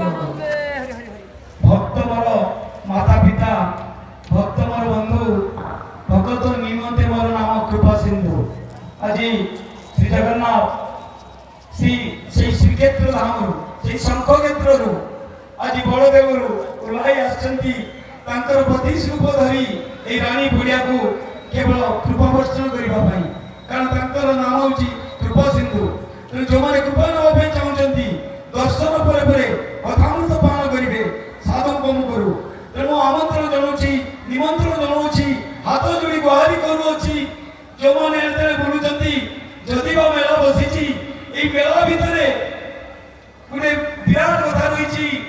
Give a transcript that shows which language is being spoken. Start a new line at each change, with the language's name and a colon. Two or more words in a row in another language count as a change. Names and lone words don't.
Odia: ଭକ୍ତ ମୋର ମାତା ପିତା ଭକ୍ତ ମୋର ବନ୍ଧୁ ଭଗତ ନିମନ୍ତେ ମୋର ନାମ କୃପା ସିନ୍ଧୁ। ଆଜି ଶ୍ରୀ ଜଗନ୍ନାଥ সেই ଶ୍ରୀକ୍ଷେତ୍ର ଧାମରୁ ସେଇ ଶଙ୍ଖ କ୍ଷେତ୍ରରୁ ଆଜି ବଳଦେବରୁ ଓହ୍ଲାଇ ଆସିଛନ୍ତି ତାଙ୍କର 32 ରୂପ ଧରି এই ରାଣୀ ପଡ଼ିଆକୁ କେବଳ କୃପା ବର୍ଷଣ କରିବା ପାଇଁ। କାରଣ ତାଙ୍କର ନାମ ହେଉଛି କୃପା ସିନ୍ଧୁ। ତେଣୁ ଯେଉଁମାନେ କୃପା ନେବା ପାଇଁ ଚାହୁଁଛନ୍ତି ଦର୍ଶନ ପରେ ପରେ କଥାମୃତ ପାଳନ କରିବେ ସାଧୁଙ୍କ ମୁଖରୁ। ତେଣୁ ଆମନ୍ତ୍ରଣ ଜଣାଉଛି, ନିମନ୍ତ୍ରଣ ଜଣାଉଛି, ହାତ ଯୋଡ଼ି ଗୁହାରି କରୁଅଛି ଯେଉଁମାନେ ଏତେବେଳେ ବୁଲୁଛନ୍ତି। ଯଦି ବା ମେଳା ବସିଛି, ଏଇ ମେଳା ଭିତରେ ଗୋଟେ ବିରାଟ କଥା ରହିଛି।